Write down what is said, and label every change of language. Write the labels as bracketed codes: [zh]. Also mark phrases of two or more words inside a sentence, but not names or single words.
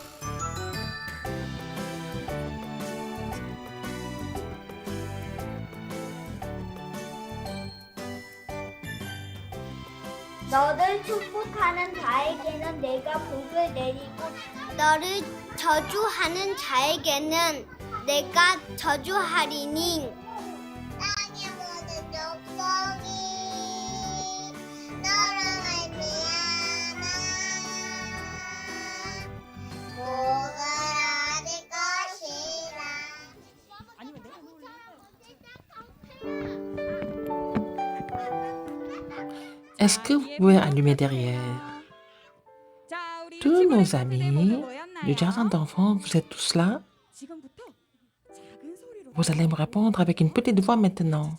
[ko] 너를 축복하는 자에게는 내가 복을 내리고 너를 저주하는 자에게는 내가 저주하리니 땅의 모든 족속이 너를 말미암아 복을 얻을 것이라. [fr] Est-ce que vous pouvez allumer derrière? Tous nos amis du jardin d'enfants, vous êtes tous là? Vous allez me répondre avec une petite voix maintenant.